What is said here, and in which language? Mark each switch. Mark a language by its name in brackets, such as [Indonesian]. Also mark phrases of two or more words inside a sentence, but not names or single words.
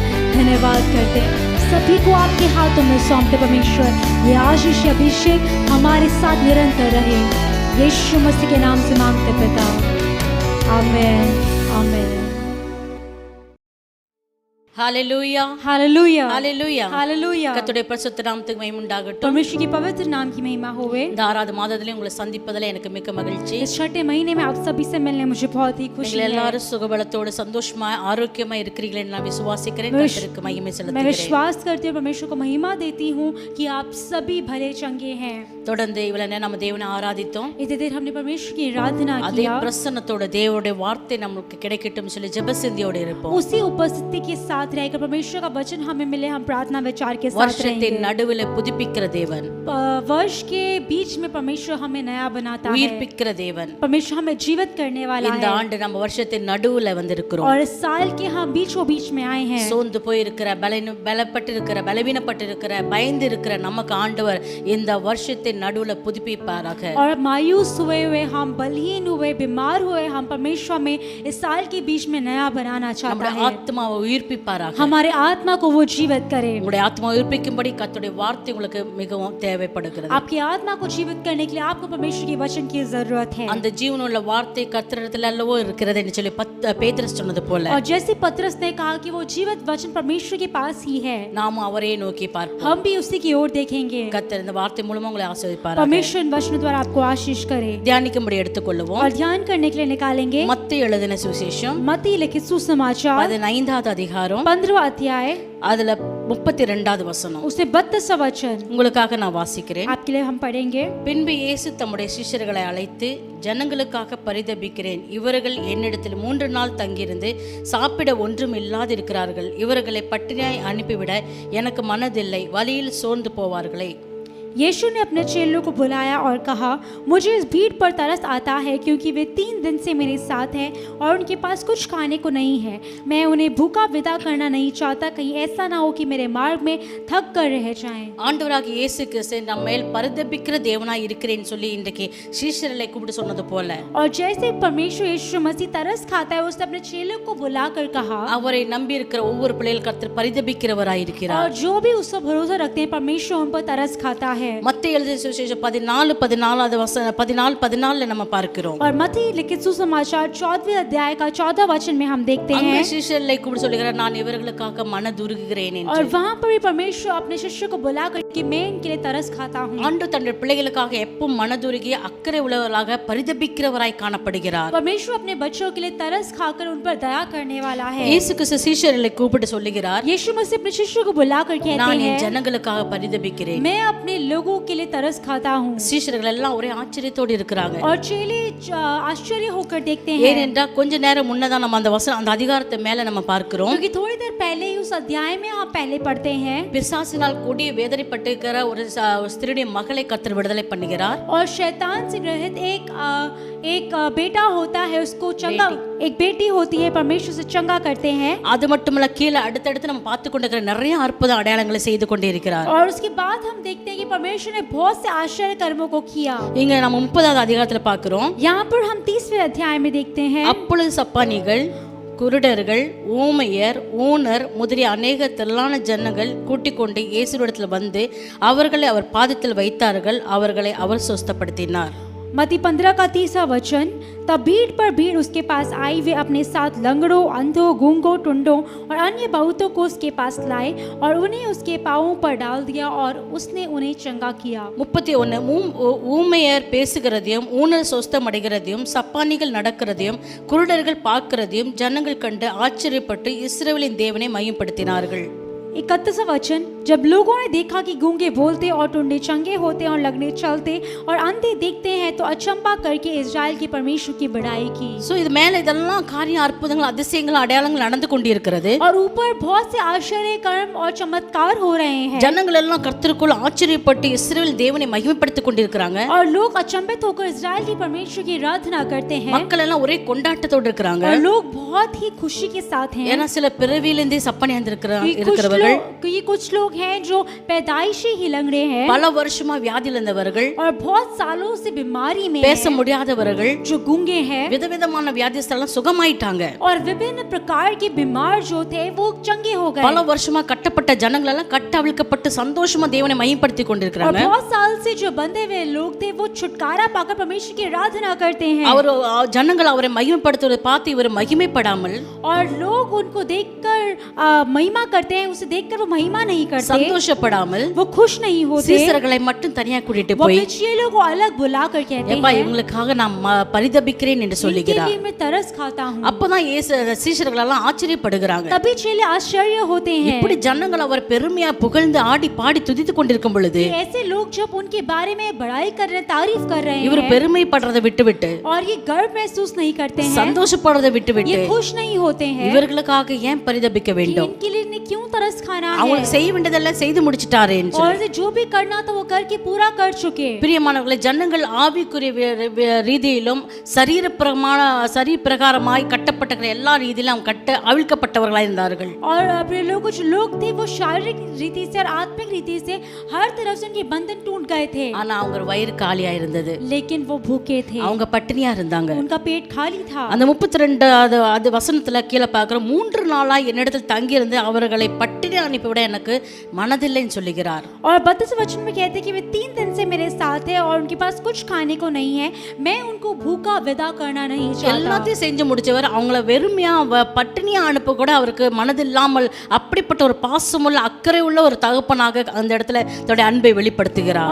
[Hindi] धन्यवाद करते सभी को आपके हाथों में सौंपते परमेश्वर। ये आशीष अभिषेक हमारे साथ निरंतर रहे, यीशु मसीह के नाम से मांगते पिता, आमीन आमीन। हालेलुया हालेलुया हालेलुया हालेलुया। [Tamil] கர்த்தருடைய பரிசுத்த நாமத்துக்கு மகிமை உண்டாகட்டும்। [Hindi] परमेश्वर की पवित्र नाम की महिमा होवे। [Tamil] இந்த ஆறாவது மாதத்திலே உங்களை சந்திப்பதிலே எனக்கு மிக்க மகிழ்ச்சி। [Hindi] इस छठे महीने में आप सभी से मिलने मुझे बहुत ही खुशी है। [Tamil] எல்லாரும் சுகபலத்தோடு சந்தோஷமா ஆரோக்கியமா இருக்கிறீர்கள் என்று நான் விசுவாசிக்கிறேன்। கர்த்தருக்கு மகிமை [Hindi] मैं [Tamil] செலுத்துகிறேன்। [Hindi] विश्वास करती हूँ, परमेश्वर को महिमा देती हूँ कि आप सभी भले चंगे हैं। [Tamil] தொடர்ந்து இவ்வளவு நேரம் நம்ம தேவனை ஆராதித்தோம்। [Hindi] इतने देर हमने परमेश्वर की आराधना [Tamil] அதே [Hindi] किया, [Tamil] பிரசன்னத்தோட தேவனுடைய வார்த்தை நமக்கு கிடைக்கட்டும் சொல்லி ஜெபசிந்தியோடு இருப்போம்। [Hindi] उसी उपस्थिति के साथ रहकर परमेश्वर का वचन हमें मिले, हम प्रार्थना विचार के साथ [Tamil] வருஷத்தின் [Hindi] रहेंगे। [Tamil] நடுவிலே புதுப்பிக்கிற தேவன், [Hindi] वर्ष के बीच में परमेश्वर हमें नया बनाता है, [Tamil] உயிர்ப்பிக்கிற தேவன்। [Hindi] परमेश्वर हमें जीवित करने वाला [Tamil] இந்த [Hindi] है। [Tamil] ஆண்டு நம்ம வருஷத்தின் நடுவுல வந்திருக்கிறோம்। [Hindi] और इस साल के हम बीचों बीच में आए हैं। [Tamil] சோர்ந்து போயிருக்கிற, பலப்பட்டிருக்கிற, பலவீனப்பட்டிருக்கிற, பயந்து இருக்கிற நமக்கு ஆண்டவர் இந்த வருஷத்தின் நடுவுல புதுப்பிப்பாராக। [Hindi] और मायूस हुए हुए, हम बलहीन हुए, बीमार हुए, हम परमेश्वर में इस साल के बीच में नया बनाना चाहता [Tamil] நம்முடைய [Hindi] है। [Tamil] ஆத்மாவை உயிர்ப்பிப்பாராக। [Hindi] हमारे आत्मा को वो जीवित करे। [Tamil] உங்களுடைய ஆத்மாவை உயிர்ப்பிக்கும்படி கர்த்தருடைய வார்த்தை உங்களுக்கு மிகவும் தேவைப்படுகிறது। [Hindi] आपकी आत्मा को जीवित करने के लिए आपको परमेश्वर के वचन की जरूरत है। [Tamil] அந்த ஜீவனுள்ள வார்த்தை கர்த்தரிடத்தில் அல்லவோ இருக்கிறது என்று சொல்லி பேதுரு சொன்னது போல, [Hindi] और जैसे पतरस ने कहा कि वो जीवित वचन परमेश्वर के पास ही है, [Tamil] நாமும் அவரே நோக்கி பார்ப்போம்। [Hindi] हम भी उसी की ओर देखेंगे। [Tamil] கர்த்தர் இந்த வார்த்தை மூலமா உங்களை ஆசீர்வதிப்பாராக। [Hindi] परमेश्वर इन वचनों द्वारा आपको आशीष करे। [Tamil] தியானிக்கும்படி எடுத்துக்கொள்வோம்। [Hindi] और ध्यान करने के लिए निकालेंगे [Tamil] மத்தேயு எழுதின சுவிசேஷம் [Hindi] मत्ती लिखित सुसमाचार [Tamil] 15வது அதிகாரம், [Hindi] 15वां अध्याय, [Tamil] அதுல 32வது வசனம் [Hindi] उसमें 32वां वचन [Tamil] உங்களுக்காக நான் வாசிக்கிறேன்। [Hindi] आपके लिए हम पढ़ेंगे। [Tamil] பின்பு இயேசு தம்முடைய சீஷர்களை அழைத்து, ஜனங்களுக்காக பரிதபிக்கிறேன், இவர்கள் என்னிடத்தில் 3 நாள் தங்கியிருந்து சாப்பிட ஒன்றும் இல்லாதிருக்கிறார்கள், இவர்களை பட்டினியாய் அனுப்பிவிட எனக்கு மனதில்லை, வழியில் சோர்ந்து போவார்களே। [Hindi] यीशु ने अपने चेलों को बुलाया और कहा, मुझे इस भीड़ पर तरस आता है, क्योंकि वे 3 दिन से मेरे साथ हैं और उनके पास कुछ खाने को नहीं है। मैं उन्हें भूखा विदा करना नहीं चाहता, कहीं ऐसा ना हो कि मेरे मार्ग में थक कर रह जाएं। [Tamil] ஆண்டவராகிய இயேசு கிறிஸ்து நம்ம மேல் பரிதபிக்கிற தேவனாய் இருக்கிறேன்னு சொல்லி இன்றைக்கு சீஷர்களை கூப்பிட்டு சொன்னது போல, [Hindi] और जैसे परमेश्वर यीशु मसीह तरस खाता है, उसने अपने चेलों को बुलाकर कहा, [Tamil] அவரை நம்பி இருக்கிற ஒவ்வொரு பிள்ளைகள் கர்த்தர் பரிதபிக்கிறவராய் இருக்கிறார்। [Hindi] और जो भी उस पर भरोसा रखते हैं, परमेश्वर उन पर तरस खाता है। [Tamil] மத்தேயு எழுதின சுவிசேஷம் 14வது வசனம் 14 நம்ம பார்க்கிறோம்। [Hindi] और मत्ती लिखित सुसमाचार 14वें अध्याय का 14 वचन में हम देखते [Tamil] அங்கே [Hindi] हैं, [Tamil] சீஷர்களை கூப்பிட்டு சொல்கிறார், நான் இவர்களுக்காக மனதுருகுகிறேன் என்று। [Hindi] और वहां पर भी परमेश्वर अपने शिष्य को बुलाकर कि मैं इनके लिए तरस खाता हूं। [Tamil] ஆண்டவர் தன்னுடைய பிள்ளைகளுக்காக எப்பவும் மனதுருகி அக்கறை உள்ளவராக பரிதபிக்கிறவராய் காணப்படுகிறார்। [Hindi] परमेश्वर अपने बच्चों के लिए तरस खाकर उन पर दया करने वाला है। [Tamil] இயேசு கிறிஸ்து சீஷர்களை கூப்பிட்டு சொல்லுகிறார், [Hindi] यीशु मसीह अपने शिष्यों को बुलाकर कहते [Tamil] நான் என் [Hindi] हैं, [Tamil] ஜனங்களுக்காக பரிதபிக்கிறேன்। [Hindi] मैं अपने लोगों के लिए तरस खाता हूँ। [Tamil] சீஷர்கள் எல்லாம் ஒரே ஆச்சரியத்தோடு இருக்கிறாங்க। [Hindi] और चेले आश्चर्य होकर देखते हैं, [Tamil] ஏனென்றால் கொஞ்ச நேரம் முன்னதான் நம்ம அந்த வசனம் அந்த அதிகாரத்தை மேல நம்ம பார்க்கிறோம். [Hindi] क्योंकि थोड़ी देर पहले ही उस अध्याय में आप पहले पढ़ते हैं, [Tamil] பிசாசினால் கொடிய வேதனைப்பட்டிருக்கிற ஒரு ஸ்திரீயுடைய மகளை கர்த்தர் விடுதலை பண்ணுகிறார். [Hindi] और शैतान से ग्रसित एक बेटा होता है, उसको चंगा, एक बेटी होती है, परमेश्वर से चंगा करते हैं. [Tamil] அது மட்டுமல்ல, கீழே அடுத்தடுத்து நம்ம பார்த்து கொண்டிருக்கிற நிறைய அற்புத அடையாளங்களை செய்து கொண்டே இருக்கிறார். [Hindi] और उसके बाद हम देखते हैं कि परमेश्वर ने बहुत से आश्चर्य कर्मों को किया. [Tamil] இங்க நம்ம 30வது அதிகாரத்துல பார்க்கிறோம். [Hindi] यहाँ पर हम 30वें अध्याय में देखते हैं, [Tamil] அப்பொழுது சப்பானிகள், குருடர்கள், ஊமையர், ஊனர் முதலிய அநேக திரளான ஜனங்கள் கூட்டிக் கொண்டு இயேசுவிடத்தில் வந்து அவர்களை அவர் பாதத்தில் வைத்தார்கள். அவர்களை அவர் சுஸ்தப்படுத்தினார். [Hindi] मत्ती 15 का 30वां वचन, तब भीड़ पर भीड़ उसके पास आई, वे अपने साथ लंगड़ों, अंधों, गूंगों, टुंडों और अन्य बहुतों को उसके पास लाए और उन्हें उसके पांवों पर डाल दिया और उसने उन्हें चंगा किया. [Tamil] 31 ஊமையர் பேசுகிறதையும், ஊனர் சொஸ்தமடைகிறதையும், சப்பானிகள் நடக்கிறதையும், குருடர்கள் பார்க்கிறதையும் ஜனங்கள் கண்டு ஆச்சரியப்பட்டு இஸ்ரவேலின் தேவனை மையப்படுத்தினார்கள். [Hindi] 31वां वचन, जब लोगों ने देखा कि गूंगे बोलते और टुंडे चंगे होते और लगने चलते और अंधे देखते हैं, तो अचंबा करके इस्राएल के परमेश्वर की बड़ाई की. [Tamil] சோ இது மேல இதெல்லாம் காரிய அற்புதங்கள், அதிசயங்கள், அடையாளங்கள் நடந்து கொண்டிருக்கிறது. [Hindi] और ऊपर बहुत से आश्चर्य कर्म और चमत्कार हो रहे हैं, [Tamil] ஜனங்கள் எல்லாம் கர்த்தருக்குள் ஆச்சரியப்பட்டு இஸ்ரவேல் தேவனை மகிமைப்படுத்திக் கொண்டிருக்கிறாங்க. [Hindi] और लोग अचंभित होकर इस्राएल के परमेश्वर की आराधना करते हैं. [Tamil] மக்கள் எல்லாம் ஒரே கொண்டாட்டத்தோடு இருக்கிறாங்க. [Hindi] और लोग बहुत ही खुशी के साथ हैं. [Tamil] ஏன்னா சில பிறவியிலிருந்தே சப்பானியா இருக்கிறவர்கள், [Hindi] क्योंकि कुछ लोग हैं जो पैदाइशी ही लंगड़े हैं, [Tamil] பல வருஷமா வியாதியில் இருந்தவர்கள், [Hindi] और बहुत सालों से बीमारी में [Tamil] பேச முடியாதவர்கள், [Hindi] जो गूंगे हैं, [Tamil] விதவிதமான வியாதிஸ்தெல்லாம் சுகமாயிட்டாங்க. [Hindi] और विभिन्न प्रकार के बीमार जो थे वो चंगे हो गए. [Tamil] பல வருஷமா கட்டப்பட்ட ஜனங்கள் எல்லாம் கட்டவிழ்க்கப்பட்டு சந்தோஷமா தேவனை மகிமைப்படுத்திக் [Hindi] और [Tamil] கொண்டிருக்கிறாங்க. [Hindi] बहुत साल से जो बंधे हुए लोग थे वो छुटकारा पाकर परमेश्वर की आराधना करते हैं. [Tamil] அவர் ஜனங்கள் அவரை மகிமைப்படுத்துவதை பார்த்து இவர் மகிமைப்படாமல், [Hindi] और लोग उनको देखकर महिमा करते हैं, उसे देखकर वो महिमा नहीं करते, [Tamil] சந்தோஷப்படாமல், [Hindi] वो खुश नहीं होते. [Tamil] சீசர்களை மட்டும் தனியா கூட்டிட்டு [Hindi] वो [Tamil] போய், [Hindi] अपने चेलों को अलग बुलाकर कहते [Tamil] எப்பா [Hindi] हैं, [Tamil] இவங்களுக்காக நான் பரிதபிக்கிறேன் என்று [Hindi] इनके [Tamil] சொல்லுகிறார். [Hindi] लिए मैं तरस खाता हूँ. [Tamil] அப்பதான் சீசர்கள் எல்லாம் ஆச்சரியப்படுகிறாங்க. [Hindi] तभी चेले आश्चर्य होते हैं. [Tamil] இப்படி ஜனங்கள் அவர் பெருமையா புகழ்ந்து ஆடி பாடி துதித்துக் கொண்டிருக்கும் பொழுது, [Hindi] ऐसे लोग जब उनके बारे में बड़ाई कर रहे, तारीफ कर रहे [Tamil] இவர் [Hindi] हैं, [Tamil] பெருமைப்படுறதை விட்டுவிட்டு, [Hindi] और ये गर्व महसूस नहीं करते हैं, [Tamil] சந்தோஷப்படுறதை விட்டுவிட்டு, [Hindi] ये खुश नहीं होते हैं, [Tamil] இவர்களுக்காக ஏன் பரிதபிக்க [Hindi] कि [Tamil] வேண்டும்? [Hindi] इनके लिए इन्हें क्यों तरस खाना है, [Tamil] அவங்களுக்கு செய்ய வேண்டியதெல்லாம் செய்து முடிச்சிட்டாரு என்று [Hindi] और इसे जो भी करना था वो करके पूरा कर चुके. [Tamil] பிரியமானவர்களே, ஜனங்கள் ஆவிக்குரிய ரீதியிலும் சரீர பிரகாரமாய் கட்டப்பட்ட எல்லா ரீதியிலும் அவிழ்க்கப்பட்டவர்களாய் இருந்தார்கள். [Hindi] और अपने लोग, कुछ लोग थे वो शारीरिक रीति से और आत्मिक रीति से हर तरफ से उनके बंधन टूट गए थे, [Tamil] ஆனா அவங்க வயிறு காலியா இருந்தது, [Hindi] लेकिन वो भूखे थे, [Tamil] அவங்க பட்டினியா இருந்தாங்க. [Hindi] उनका पेट खाली था. [Tamil] அந்த 32 வசனத்துல கீழே பார்க்கிறோம், 3 நாளாய் என்னிடத்தில் தங்கி இருந்து அவர்களை பட்டினி அனுப்பிவிட எனக்கு மனதில்லைன்னு சொல்லுகிறார். [Hindi] और 32 वचन में कहते हैं कि वे 3 दिन से मेरे साथ है और उनके पास कुछ खाने को नहीं है, मैं उनको भूखा विदा करना नहीं चाहता. [Tamil] எல்லாத்தையும் செஞ்சு முடிச்சவர் அவங்கள வெறுமையா பட்டினியா அனுப்ப கூட அவருக்கு மனதில்லாமல், அப்படிப்பட்ட ஒரு பாசமுள்ள அக்கறை உள்ள ஒரு தகப்பனாக அந்த இடத்துல தன்னுடைய அன்பை வெளிப்படுத்துகிறார்.